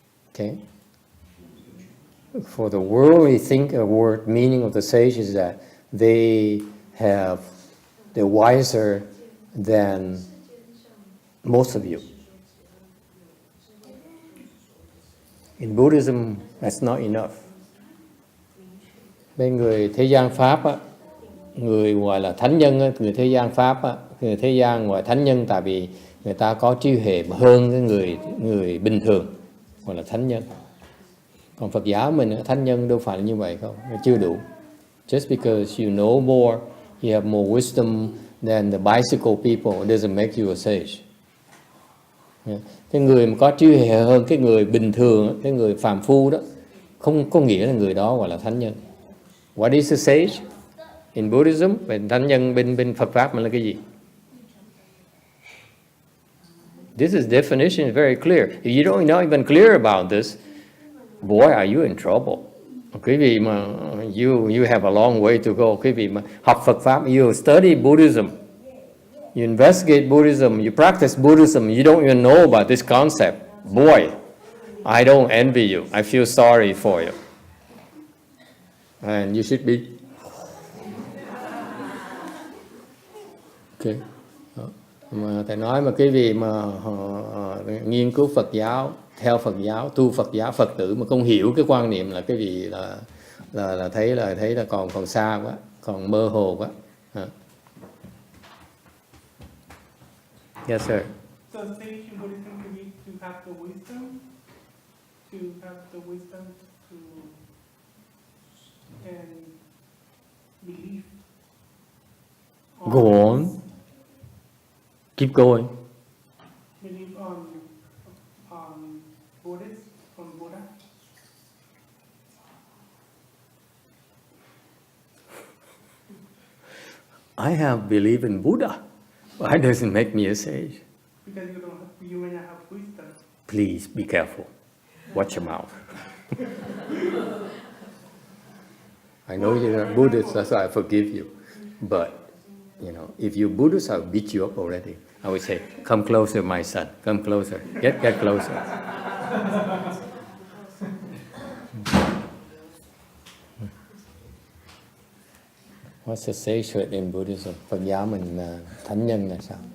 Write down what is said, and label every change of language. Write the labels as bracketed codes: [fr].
[en] Okay? For the worldly word meaning of the sage is that they're wiser than most of you. In Buddhism, that's not enough. [vi] Bên người thế gian Pháp á, người gọi là thánh nhân á, người thế gian Pháp á, người thế gian gọi thánh nhân tại vì người ta có trí huệ hơn cái người bình thường, gọi là thánh nhân. Còn Phật giáo mình thánh nhân đâu phải là như vậy không, nó chưa đủ. [en] Just because you know more, you have more wisdom than the bicycle people, it doesn't make you a sage. [vi] Cái người mà có trí huệ hơn cái người bình thường, cái người phàm phu đó, không có nghĩa là người đó gọi là thánh nhân. [en] What is a sage in Buddhism? [vi] Và thánh nhân bên Phật pháp mình là cái gì? [en] This is definition is very clear. If you don't not even clear about this, boy, are you in trouble. [vi] Quý vị mà [en] you have a long way to go. [vi] Quý vị mà học Phật pháp, [en] you study Buddhism, you investigate Buddhism, you practice Buddhism, you don't even know about this concept. Boy, I don't envy you. I feel sorry for you. And you should be. Okay. [vi] Mà thầy nói mà cái vị mà nghiên cứu Phật giáo, theo Phật giáo, tu Phật giáo, Phật tử mà không hiểu cái quan niệm là cái vị là thấy là còn xa quá, còn mơ hồ quá. [en] Yes, sir. So sage in Buddhism we need to have the wisdom to and believe. Go on. Keep going. Believe on Buddhist, on Buddha. I have belief in Buddha. Why does it make me a sage? Because you may not have wisdom. Please be careful. Watch your mouth. I know you're not Buddhist, that's why I forgive you. But, if you're Buddhist, I'll beat you up already. I would say, come closer, my son. Come closer. Get closer. What's a sagehood in Buddhism? [vi] Phật giáo mình thánh nhân là sao?